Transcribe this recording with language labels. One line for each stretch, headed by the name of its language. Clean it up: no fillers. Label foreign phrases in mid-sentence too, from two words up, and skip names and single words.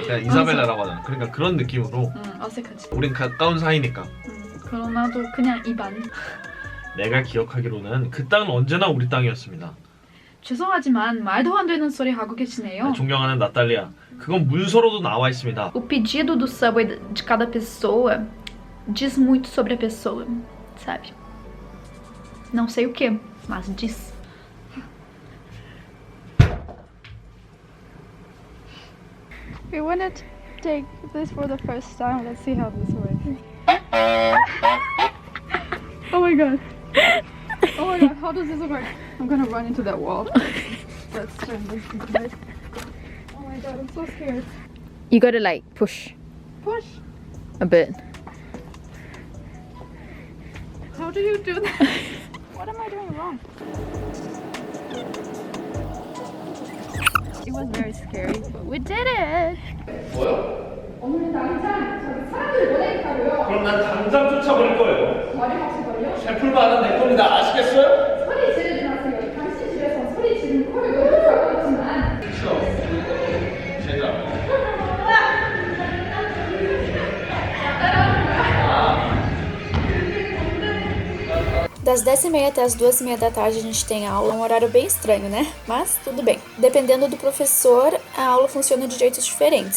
Korean: 그냥 이사벨라라고 하잖아. 그러니까 그런 느낌으로 어색하지. 우린 가까운 사이니까. 그럼 나도 그냥 입안. 내가 기억하기로는 그 땅은 언제나 우리 땅이었습니다. 죄송하지만 말도 안 되는 소리 하고 계시네요. 존경하는 나탈리아, 그건 문서로도 나와 있습니다.
Portuguese: O pedido do Subway de cada pessoa diz muito sobre a pessoa, sabe? Não sei o que, mas diz.
English: We wanna take this for the first time. Let's see how this works. Oh my god. Oh my god, how does this work? I'm gonna run into that wall. Let's turn this into this. Oh my god, I'm so scared. You gotta like push Push. a bit. How do you do that? What am I doing wrong? It was very scary, but we did it.
Korean: 그럼 난 당장 쫓아버릴 거예요. 셰플만은 내 겁니다. 아시겠어요? 소리 지르지 마세요. 당신 집에서 소리 지르는 콜을 너무 잘하고 있지만. 그렇죠. 제가.
Portuguese: Das 10h30 até as 2h30 da tarde a gente tem aula, um horário bem estranho, né? Mas tudo bem. Dependendo do professor, a aula funciona de jeitos diferentes.